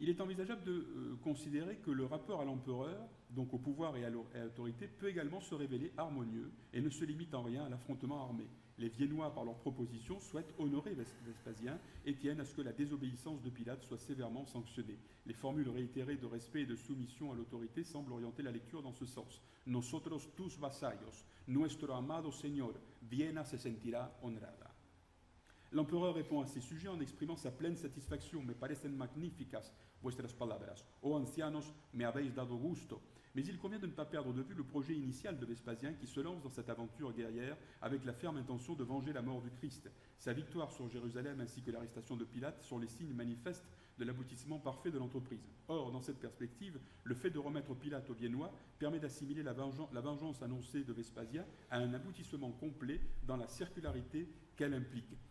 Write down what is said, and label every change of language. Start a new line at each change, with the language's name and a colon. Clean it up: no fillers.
French: Il est envisageable de considérer que le rapport à l'empereur, donc au pouvoir et à l'autorité, peut également se révéler harmonieux et ne se limite en rien à l'affrontement armé. Les Viennois, par leur proposition, souhaitent honorer Vespasien et tiennent à ce que la désobéissance de Pilate soit sévèrement sanctionnée. Les formules réitérées de respect et de soumission à l'autorité semblent orienter la lecture dans ce sens.
Spanish: Nosotros tus vasallos, nuestro amado Señor, Viena se sentirá honrada.
French: L'empereur répond à ces sujets en exprimant sa pleine satisfaction.
Spanish: Me parecen magníficas vuestras palabras. Oh ancianos, me habéis dado gusto.
French: Mais il convient de ne pas perdre de vue le projet initial de Vespasien qui se lance dans cette aventure guerrière avec la ferme intention de venger la mort du Christ. Sa victoire sur Jérusalem ainsi que l'arrestation de Pilate sont les signes manifestes de l'aboutissement parfait de l'entreprise. Or, dans cette perspective, le fait de remettre Pilate aux Viennois permet d'assimiler la vengeance annoncée de Vespasien à un aboutissement complet dans la circularité qu'elle implique.